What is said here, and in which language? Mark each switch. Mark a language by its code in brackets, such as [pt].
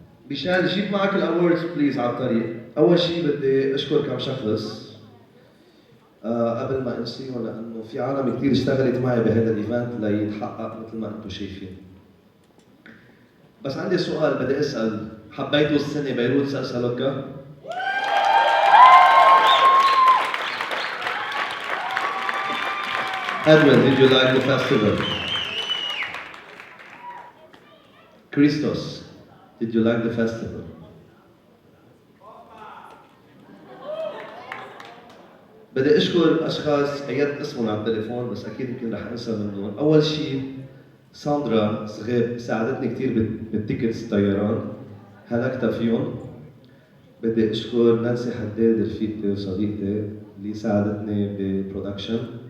[ar] ميشيل جيب معك الاوردز بليز على الطريق. اول شيء بدي اشكر كم شخص قبل ما انسيهم، لانه في عالم كثير اشتغلت معي بهذا الايفنت ليتحقق مثل ما انتم شايفين. بس عندي سؤال بدي اسال، حبيتوا السنه بيروت سالسا لوكا؟ [en] Edwin, did you like the festival? Christos, did you like the festival? [ar] بدي اشكر اشخاص عيدت اسمهم على التليفون بس اكيد يمكن رح انسى منهم. اول شيء ساندرا صغير ساعدتني كثير بالتيكتس الطيران، هلكتها فيهم. بدي اشكر نانسي حداد رفيقتي وصديقتي اللي ساعدتني بالبرودكشن.